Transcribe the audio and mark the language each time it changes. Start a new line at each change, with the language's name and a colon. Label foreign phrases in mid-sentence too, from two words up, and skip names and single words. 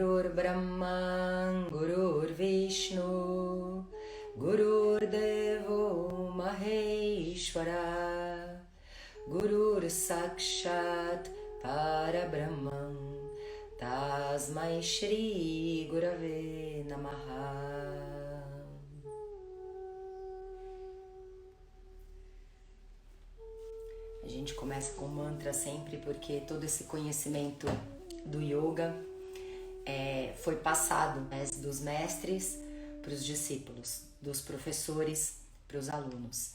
Sanskrit: ब्रह्मा, गुरुर् विष्णुः, गुरुर् देवो महेश्वरः, गुरुः साक्षात् परब्रह्म, तस्मै श्री गुरवे नमः.
Portuguese: A gente começa com mantra sempre porque todo esse conhecimento do yoga foi passado dos mestres para os discípulos, dos professores para os alunos.